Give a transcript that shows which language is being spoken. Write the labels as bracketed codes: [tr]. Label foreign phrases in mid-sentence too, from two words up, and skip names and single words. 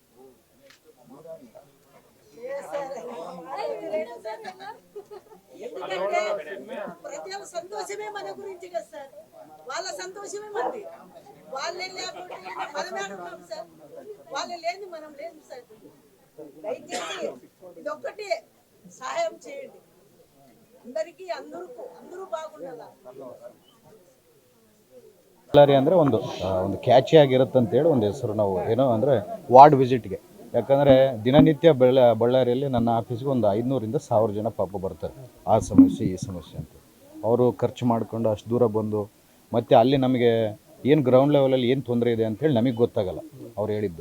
[te] ఎందుకంటే ప్రజల సంతోషమే మన గురించి కదా సార్, వాళ్ళ సంతోషమే మనది. వాళ్ళే లేకపోతే మనమే ఉంటాం సార్, వాళ్ళే లేని మనం లేదు సార్. దయచేసి ఇదొక్కటి సహాయం చేయండి అందరికీ, అందరూ బాగుండాల. [kn] ಅಂದರೆ ಒಂದು ಕ್ಯಾಚಿ ಆಗಿರುತ್ತೆ ಅಂತೇಳಿ ಒಂದು ಹೆಸರು. ನಾವು ಏನೋ ಅಂದರೆ ವಾರ್ಡ್ ವಿಸಿಟ್ಗೆ, ಯಾಕಂದರೆ ದಿನನಿತ್ಯ ಬಳ್ಳಾರಿಯಲ್ಲಿ ನನ್ನ ಆಫೀಸ್ಗೆ ಒಂದು 500ರಿಂದ 1000 ಜನ ಪಾಪ ಬರ್ತಾರೆ. ಆ ಸಮಸ್ಯೆ ಈ ಸಮಸ್ಯೆ ಅಂತ ಅವರು ಖರ್ಚು ಮಾಡಿಕೊಂಡು ಅಷ್ಟು ದೂರ ಬಂದು ಮತ್ತು ಅಲ್ಲಿ ನಮಗೆ ಏನು [en] ground level [kn] ಏನು ತೊಂದರೆ ಇದೆ ಅಂಥೇಳಿ ನಮಗೆ ಗೊತ್ತಾಗಲ್ಲ ಅವ್ರು ಹೇಳಿದ್ದು.